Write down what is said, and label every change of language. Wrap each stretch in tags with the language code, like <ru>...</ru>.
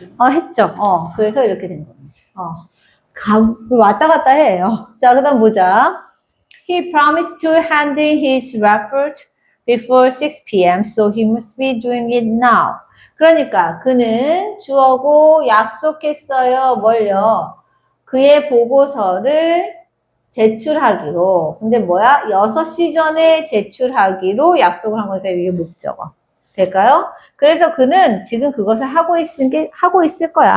<ko>했죠. 그래서 이렇게 된 겁니다. 왔다 갔다 해요. 자, 그 다음 보자.</ko> <en>He promised to hand in his report before 6 p.m. so he must be doing it now.</en> <ko>그러니까 그는 주어고 약속했어요. 뭘요? 그의 보고서를 제출하기로. 근데 뭐야? 6시 전에 제출하기로 약속을 한 거니까 이게 목적어. 될까요? 그래서 그는 지금 그것을 하고 있을 거야.</ko>